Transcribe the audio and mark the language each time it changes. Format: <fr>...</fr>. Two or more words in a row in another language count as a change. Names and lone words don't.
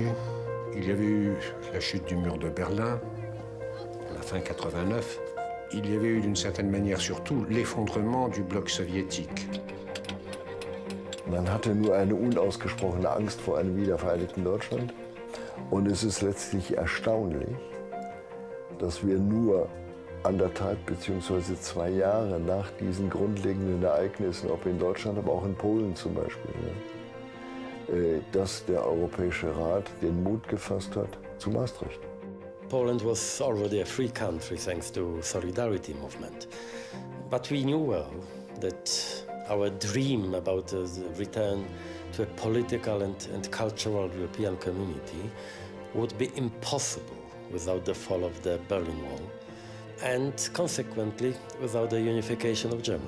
<fr>Il y avait eu la chute du mur de Berlin, à la fin 89. Il y avait eu d'une certaine manière surtout l'effondrement du bloc soviétique.</fr> <de>Man hatte nur eine unausgesprochene Angst vor einem wiedervereinigten Deutschland. Und es ist letztlich erstaunlich, dass wir nur 1,5 bzw. 2 Jahre nach diesen grundlegenden Ereignissen, ob in Deutschland, aber auch in Polen zum Beispiel, dass der Europäische Rat den Mut gefasst hat zu Maastricht.</de> <en>Poland was already a free country thanks to Solidarity movement. But we knew well that our dream about the return to a political and cultural European community would be impossible without the fall of the Berlin Wall and consequently without the unification of Germany.</en>